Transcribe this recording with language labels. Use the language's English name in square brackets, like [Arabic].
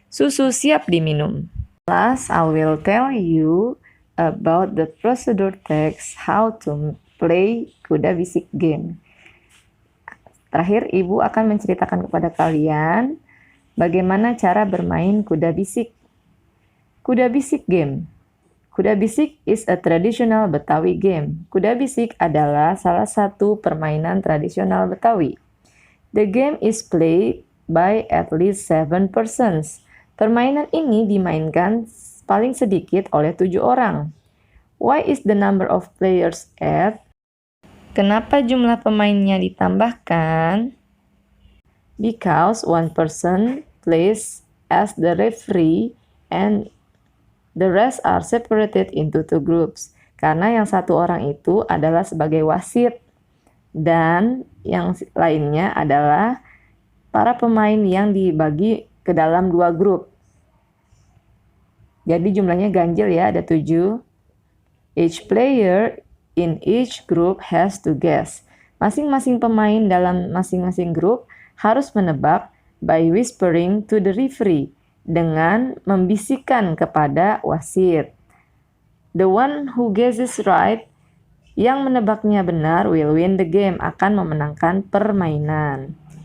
[Indonesian] Susu siap diminum. [English] Last, I will tell you about the procedure text, how to play kuda bisik game. [Indonesian] Terakhir, Ibu akan menceritakan kepada kalian bagaimana cara bermain kuda bisik. [English] Kuda bisik game. Kuda bisik is a traditional Betawi game. [Indonesian] Kuda bisik adalah salah satu permainan tradisional Betawi. [English] The game is played by at least 7 persons. [Indonesian] Permainan ini dimainkan paling sedikit oleh 7 orang. [English] Why is the number of players add? [Indonesian] Kenapa jumlah pemainnya ditambahkan? [English] Because one person plays as the referee and the rest are separated into 2 groups. [Indonesian] Karena yang satu orang itu adalah sebagai wasit dan yang lainnya adalah para pemain yang dibagi ke dalam 2 grup. Jadi jumlahnya ganjil ya, ada 7. [English] Each player in each group has to guess. [Indonesian] Masing-masing pemain dalam masing-masing grup harus menebak [English] by whispering to the referee, [Indonesian] dengan membisikkan kepada wasit. [English] The one who guesses right, [Indonesian] yang menebaknya benar, [English] will win the game, [Indonesian] akan memenangkan permainan.